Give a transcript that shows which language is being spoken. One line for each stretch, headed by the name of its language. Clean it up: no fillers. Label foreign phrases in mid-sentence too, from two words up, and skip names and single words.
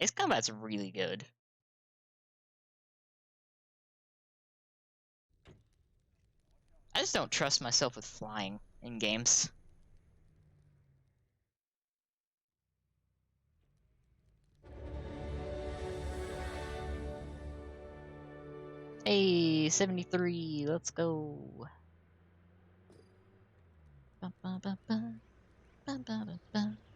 English: Ace Combat's really good. I just don't trust myself with flying in games. Hey, 73, let's go. Ba, ba, ba, ba. Ba, ba, ba, ba.